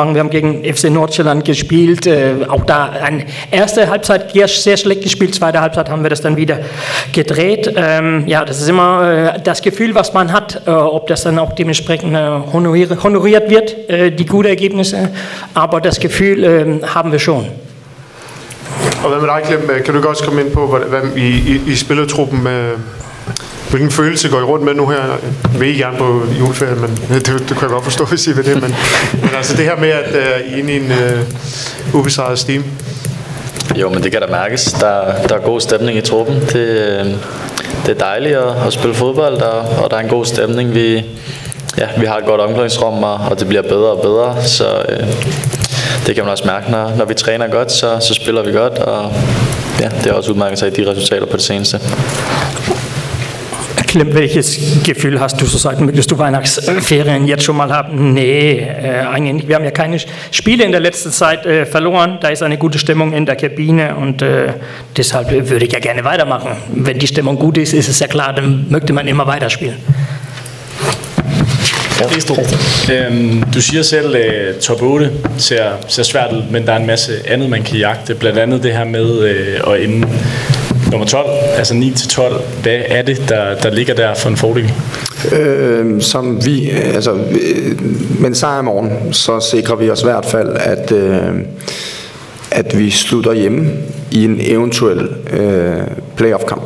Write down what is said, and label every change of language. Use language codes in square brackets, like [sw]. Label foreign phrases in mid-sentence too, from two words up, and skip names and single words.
[de] Wir haben gegen FC Nordsjælland gespielt, auch da eine erste Halbzeit sehr schlecht gespielt, zweite Halbzeit haben wir das dann wieder gedreht. Ja, das ist immer das Gefühl, was man hat, ob das dann auch dementsprechend honoriert wird, die guten Ergebnisse, aber das Gefühl haben wir schon. [da] Og hvad med dig, Clem? Kan du også komme ind på, hvad I spillertruppen, hvilken følelse går I rundt med nu her? Jeg ved ikke gerne på juleferien, men det kan jeg godt forstå, hvis I ved det. Men altså det her med, at I er inde i en ubesejret steam. Jo, men det kan der mærkes. Der er god stemning i truppen. Det er dejligt at spille fodbold, og der er en god stemning. Vi har et godt omklædningsrum, og det bliver bedre og bedre, så det kan man også mærke, når vi træner godt, så spiller vi godt, og ja, det er også udmærket sig i de resultater på det seneste. [de] Clem, welches Gefühl hast du zurzeit? Möchtest du Weihnachtsferien jetzt schon mal haben? Nee, eigentlich nicht. Wir haben ja keine Spiele in der letzten Zeit verloren. Da ist eine gute Stimmung in der Kabine und deshalb würde ich ja gerne weitermachen. Wenn die Stimmung gut ist, ist es ja klar, dann möchte man immer weiterspielen. [da] Du siger selv, at top 8 ser svært ud, men der er en masse andet, man kan jagte. Blandt andet det her med at ende nummer 12, altså 9-12. Hvad er det, der ligger der for en fordel? Men sejr i morgen, så sikrer vi os i hvert fald, at vi slutter hjemme i en eventuel playoff-kamp.